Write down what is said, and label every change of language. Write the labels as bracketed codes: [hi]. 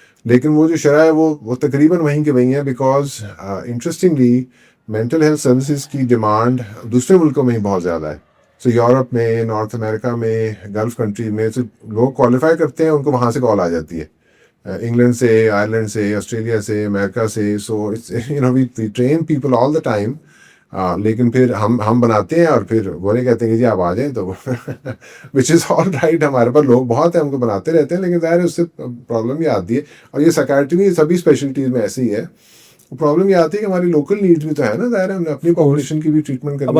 [ur] لیکن وہ جو شرح ہے وہ تقریباً وہیں کے وہیں ہے، [en] because interestingly [ur] mental health services کی ڈیمانڈ دوسرے ملکوں میں ہی بہت زیادہ ہے. سو یورپ میں، نارتھ امریکہ میں، گلف کنٹری میں سے لوگ کوالیفائی کرتے ہیں، ان کو وہاں سے کال آ جاتی ہے، انگلینڈ سے، آئرلینڈ سے، آسٹریلیا سے، امریکہ سے. [en] So we train people all the time. [ur] لیکن پھر ہم بناتے ہیں اور پھر بولے کہتے ہیں کہ جی آپ آ جائیں، تو [en] Which is all right. [ur] ہمارے پاس لوگ بہت ہیں، ہم کو بناتے رہتے ہیں، لیکن ظاہر ہے اس سے پرابلم یہ آتی ہے. اور یہ سائیکائٹری میں سبھی اسپیشلٹیز میں ایسے ہی ہے. پرابلم یہ آتی ہے کہ ہماری لوکل نیڈز بھی تو ہے نا، ظاہر ہے ہم نے اپنی پاپولیشن کی بھی ٹریٹمنٹ کرنی ہے،